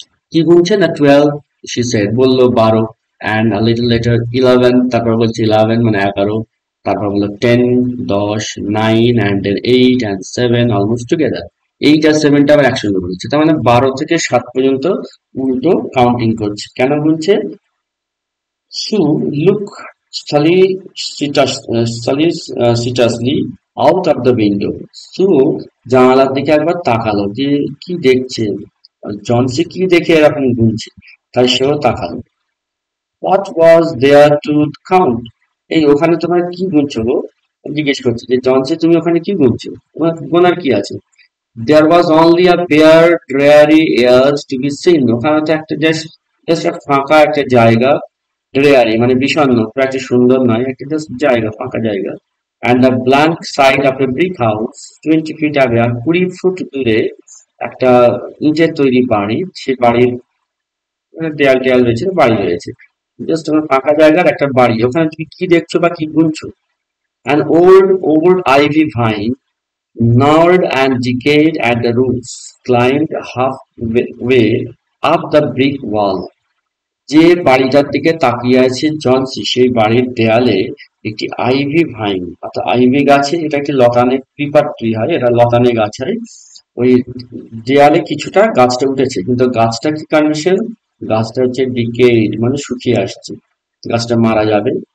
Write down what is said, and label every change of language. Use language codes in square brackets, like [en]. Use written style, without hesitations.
[bn] কি গুনছে না, 12 [en] she said, [bn] বললো 12, [en] and a little later [bn] 11, তারপর বলছে 11 মানে 11, তারপর বললো 10 10, 9 [en] and then 8 and 7 almost together, [bn] 8 আর 7 টা আবার একসঙ্গে বলছে, তার মানে 12 থেকে 7 পর্যন্ত উল্টো কাউন্টিং করছে। কেন গুনছে? [en] Sue looked suspiciously out of the window. [bn] সু জানালার দিকে একবার তাকালো যে কি দেখছে, জনসি কি দেখে এরকম গুনছে, তাই সেও তাকালো। [en] What was there to count? [bn] এই ওখানে তোমার কি গুনছো গো, জিজ্ঞেস করছে যে জনসি তুমি ওখানে কি গুনছো, তোমার গোনার কি আছে। [en] There was only a bare dreary air to be seen, [bn] ওখানে তো একটা জাস্ট ফাঁকা একটা জায়গা, dreary মানে বিষণ্ণ, খুব একটা সুন্দর নয়, একটা জাস্ট জায়গা, ফাঁকা জায়গা। [en] And the blank side of a brick house, 20 feet away, [bn] আর 20 foot দূরে একটা ইটের তৈরি বাড়ি, সে বাড়ির দেয়াল টেয়াল রয়েছে, বাড়ি রয়েছে, জাস্ট তোমার ফাঁকা জায়গার একটা বাড়ি, ওখানে তুমি কি দেখছো বা কি গুনছো। [en] An old ivy vine, gnarled and decayed at the roots, climbed halfway up the brick wall. [bn] যে বাড়িটার দিকে তাকিয়ে আছে জনসি, সেই বাড়ির দেয়ালে একটি আইভি ভাইন, অর্থাৎ আইভি গাছে, এটা একটি লতানে ক্রিপার ট্রি হয়, এটা লতানে গাছ হয়, ওই দেয়ালে কিছুটা গাছটা উঠেছে, কিন্তু গাছটা কি কন্ডিশন, গাছটা হচ্ছে ডিকেড মানে শুকিয়ে আসছে, গাছটা মারা যাবে।